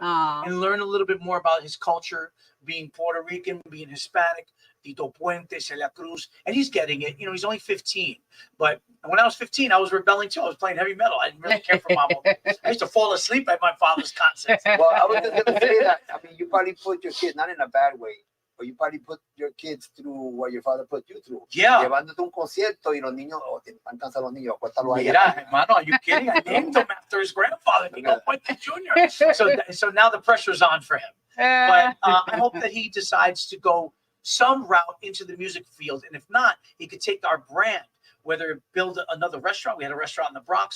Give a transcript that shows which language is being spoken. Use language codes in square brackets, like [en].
[en] And learn a little bit more about his culture, being Puerto Rican, being Hispanic, Tito Puente, Celia Cruz. And he's getting it. He's only 15. But when I was 15, I was rebelling too. I was playing heavy metal. I didn't really care for mama. I used to fall asleep at my father's concerts. Well, I was just going to say that. I mean, you probably put your kids, not in a bad way, but you probably put your kids through what your father put you through. Yeah. [es] Llevándote un concierto y los niños, te alcanzan los niños, acuéstalo ahí. Mira, hermano, [en] are you kidding? I named him after his grandfather, Tito Puente Jr. So now the pressure's on for him. But I hope that he decides to go some route into the music field. And if not, he could take our brand, whether build another restaurant. We had a restaurant in the Bronx.